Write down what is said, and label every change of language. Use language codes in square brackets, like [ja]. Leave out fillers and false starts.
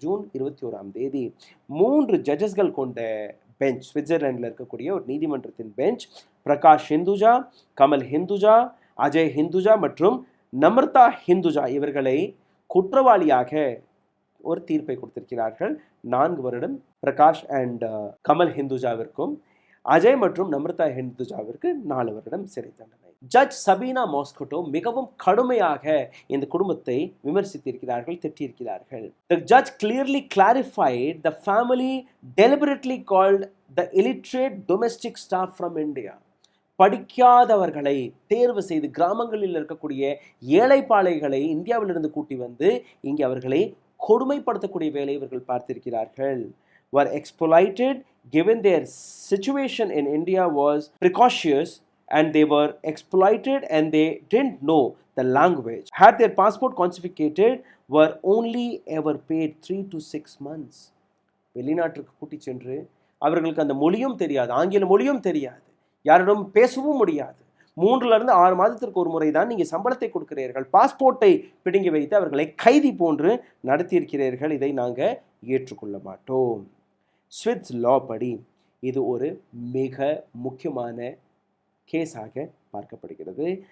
[ta] June 21ஆம் தேதி 3 ஜட்ஜஸ்கள் கொண்ட பெஞ்ச், சுவிட்சர்லாண்டில் இருக்கக்கூடிய ஒரு நீதிமன்றத்தின் பெஞ்ச், பிரகாஷ் ஹிந்துஜா, கமல் ஹிந்துஜா, அஜய் ஹிந்துஜா மற்றும் நம்ரதா ஹிந்துஜா இவர்களை குற்றவாளியாக ஒரு தீர்ப்பை கொடுத்திருக்கிறார்கள். 4 வருடம் பிரகாஷ் அண்ட் கமல் ஹிந்துஜாவிற்கும், அஜய் மற்றும் நம்ரதா ஹிந்துஜாவிற்கு 4 வருடம் சிறை தண்டனை. ஜட்ஜ் சபீனா மாஸ்கோட்டோ மிகவும் கடுமையாக இந்த குடும்பத்தை விமர்சித்திருக்கிறார்கள், திட்டியிருக்கிறார்கள். [en] The judge clearly clarified the family deliberately called the illiterate domestic staff from India. [ta] படிக்காதவர்களை தேர்வு செய்து கிராமங்களில் இருக்கக்கூடிய ஏழைப்பாளைகளை இந்தியாவிலிருந்து கூட்டி வந்து இங்கே அவர்களை கொடுமைப்படுத்தக்கூடிய வேலை இவர்கள் பார்த்திருக்கிறார்கள். [en] Were exploited given their situation in India was precocious and they were exploited and they didn't know the language. Had their passport confiscated, were only ever paid 3 to 6 months. [ta] வெளிநாட்டுக்கு கூட்டி சென்று அவர்களுக்கு அந்த மொழியும் தெரியாது, ஆங்கில மொழியும் தெரியாது, யாரிடம் பேசவும் முடியாது. 3 to 6 மாதத்திற்கு ஒரு முறை தான் நீங்கள் சம்பளத்தை கொடுக்கிறீர்கள். பாஸ்போர்ட்டை பிடுங்கி வைத்து அவர்களை கைதி போன்று நடத்தியிருக்கிறீர்கள். இதை நாங்கள் ஏற்றுக்கொள்ள மாட்டோம். ஸ்விட்ஸ் லா படி இது ஒரு மிக முக்கியமான கேஸாக பார்க்கப்படுகிறது.